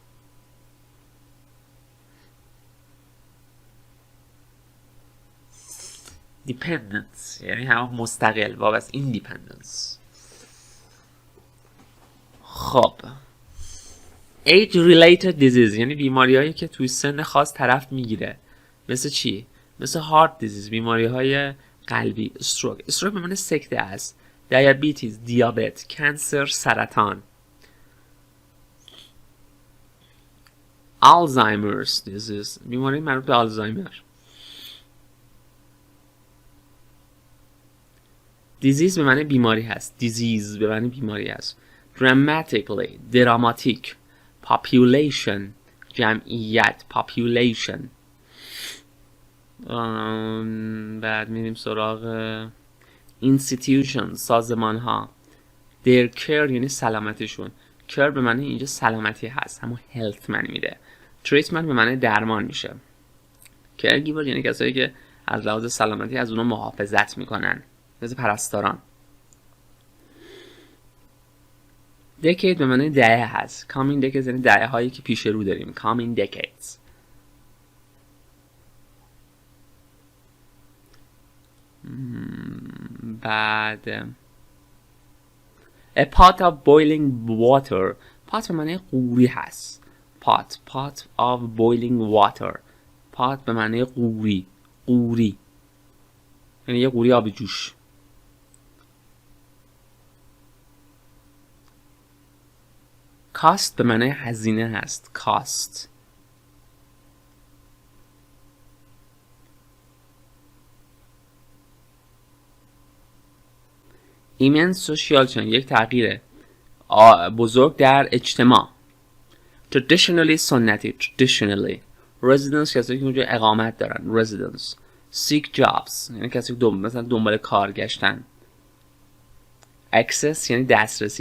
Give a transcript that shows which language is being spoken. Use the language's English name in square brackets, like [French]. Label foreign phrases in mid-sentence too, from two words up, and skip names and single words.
[Persian] dependence یعنی همون مستقل، وابسته. independence. خب [English] age related disease [Persian] یعنی بیماری هایی که توی سن خاص طرف میگیره. مثل چی؟ مثل [English] heart disease، [Persian] بیماری های قلبی. stroke به معنی سکته است. diabetes، دیابت، کانسر، سرطان. [English] alzheimer's disease [Persian] بیماری مربوط به آلزایمر. disease به معنی بیماری هست. disease به معنی بیماری هست. dramatically دراماتیک. [English] population جمعیت. population. [Persian] بعد میریم سراغ institution سازمان ها. [English] their care [Persian] یعنی سلامتیشون. care به معنی اینجا سلامتی هست، همون health معنی میده. treatment به معنی درمان میشه. caregiver یعنی کسایی که از لحاظ سلامتی از اونها محافظت میکنن، مثل پرستاران. decade به معنی دهه هست. [English] coming decades [Persian] یعنی دهه هایی که پیش رو داریم. [English] coming decades. بعد a pot of boiling water. [Persian] pot به معنی قوری هست. [English] pot of boiling water. [Persian] pot به معنی قوری. یعنی یه قوری آب جوش. cost به معنی هزینه هست. [English] cost. immense social change [Persian] یک تغییر بزرگ در اجتماع. traditionally سنتی. [English] traditionally residence [Persian] کسی که اونجا اقامت دارن. [English] residence. seek jobs [Persian] یعنی کسی که مثلا دنبال کار گشتن. access یعنی دسترسی.